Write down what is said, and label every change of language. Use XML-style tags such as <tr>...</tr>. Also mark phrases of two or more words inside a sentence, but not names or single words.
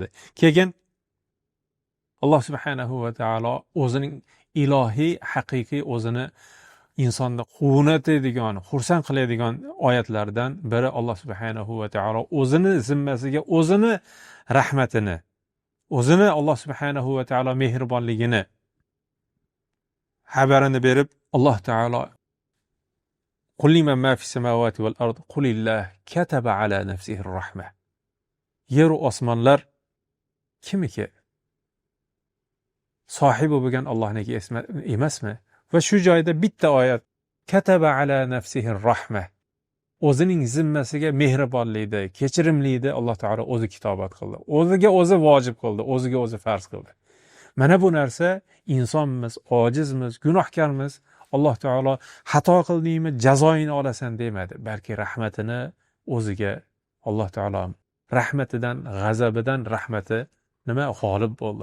<uz>Keyin Alloh subhanahu va taolo o'zining ilohiy, haqiqiy o'zini insonni quvontiradigan, xursand qiladigan oyatlardan biri Alloh subhanahu va taolo o'zini zimmasiga o'zini rahmatini, o'zini Alloh subhanahu va taolo mehribonligini xabarini berib, Alloh taolo</uz> <ar>قل لمن ما في السماوات والأرض قل لله كتب على نفسه الرحمة.</ar> <uz>Yer va osmonlar kimiki? Sohibi bo'lgan Allohniki emasmi? Va shu joyda bitta oyat</uz> <ar>كتب على نفسه الرحمة.</ar> <uz>O'zining zimmasiga mehribonlikda, kechirimlikda Alloh taolo o'zi kitobat qildi. O'ziga o'zi vojib qildi, o'ziga o'zi farz qildi. Mana bu narsa insonmiz, ojizmiz, gunohkormiz. Alloh taolo xato qildingmi, jazoingni olasan demadi, balki rahmatini o'ziga Alloh taolo rahmatidan, g'azabidan rahmati nima g'olib bo'ldi.</uz>